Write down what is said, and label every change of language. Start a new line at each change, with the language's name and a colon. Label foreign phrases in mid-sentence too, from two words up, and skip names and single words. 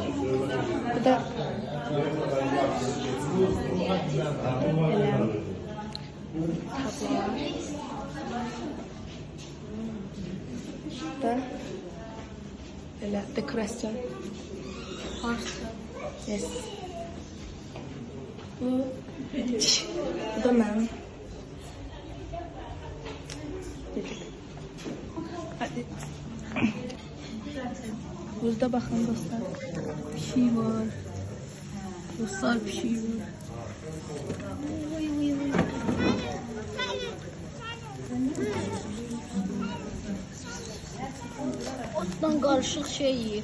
Azerbaijani: Bu da belə tablolar. Da belə dekorasyon. Yes. Bu da mən. Hadi.
Turkish: Burada bakın dostlar. Bir şey var. Dostlar, bir şey var.
Azerbaijani: Otdan karışık şey yiyir.